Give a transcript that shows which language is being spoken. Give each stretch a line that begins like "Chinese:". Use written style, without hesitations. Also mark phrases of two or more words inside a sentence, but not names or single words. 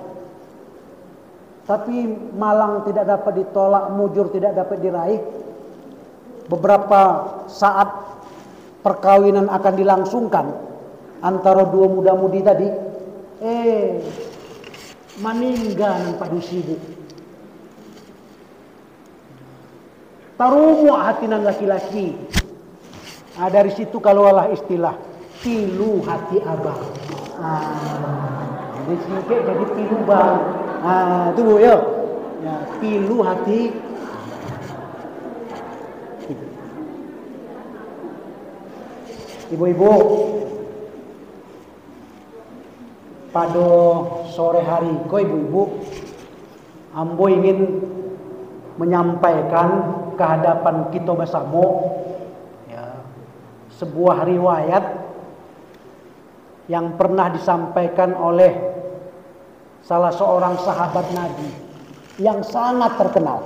Indonesian: Tapi malang tidak dapat ditolak, mujur tidak dapat diraih. Beberapa saat perkawinan akan dilangsungkan antara dua muda-mudi tadi, meninggal nan padusi Bu.
Minangkabau: Tarumu hati nan laki-laki.
Indonesian: Nah, dari situ kalau Allah istilah pilu hati abang. Jadi singkat jadi pilu bang. Itu Bu ya. Ya, pilu hati. Ibu-ibu, pada sore hari, kok ibu-ibu, ambo ingin menyampaikan ke hadapan kita bersama ya, sebuah riwayat yang pernah disampaikan oleh salah seorang sahabat Nabi yang sangat terkenal.